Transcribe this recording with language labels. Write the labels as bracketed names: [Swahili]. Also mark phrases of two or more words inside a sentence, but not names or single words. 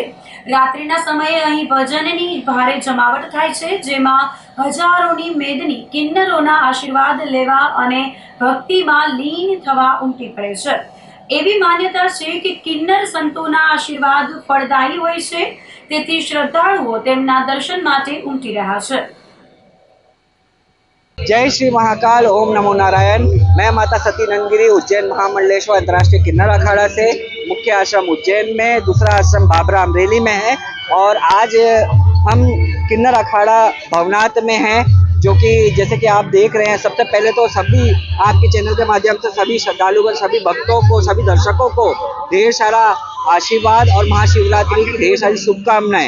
[Gujarati] રાત્રિના સમયે અહીં ભજનની ભારે જમાવટ થાય છે, જેમાં હજારોની મેદની કિન્નરોના આશીર્વાદ લેવા અને ભક્તિમાં લીન થવા ઉમટી પડે છે। એવી માન્યતા છે કે કિન્નર સંતોના આશીર્વાદ ફળદાયી હોય છે, તેથી શ્રદ્ધાળુઓ તેમના દર્શન માટે ઉમટી રહ્યા છે। [Hindi] जय श्री महाकाल, ओम नमो नारायण। मैं माता सती नंदगिरी उज्जैन महामंडलेश्वर अंतर्राष्ट्रीय किन्नर अखाड़ा से, मुख्य आश्रम उज्जैन में, दूसरा आश्रम बाबरा अमरेली में है और आज हम किन्नर अखाड़ा भवनाथ में हैं, जो कि जैसे कि आप देख रहे हैं। सबसे पहले तो सभी आपके चैनल के माध्यम से सभी श्रद्धालुओं, सभी भक्तों को, सभी दर्शकों को ढेर सारा आशीर्वाद और महाशिवरात्रि की ढेर सारी शुभकामनाएं।